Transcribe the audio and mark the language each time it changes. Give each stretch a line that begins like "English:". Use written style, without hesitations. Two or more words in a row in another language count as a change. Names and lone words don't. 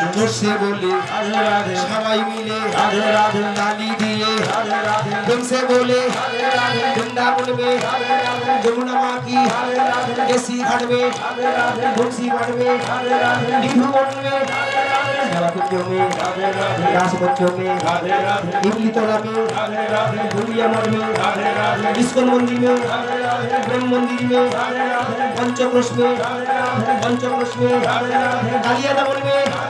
Bangla: বসে বলে সবাই মিলে তালি দিয়ে বসে বলে
Hindi: বৃন্দাবন में যমুনা মা की केसी घाट में तुलसी घाट में निधु वन में कुंजों में रास बच्चों में इमली तोला में भूलिया मठ में इस्कॉन मंदिर में ब्रह्म मंदिर में पंचक्रोश में कालिया दमन में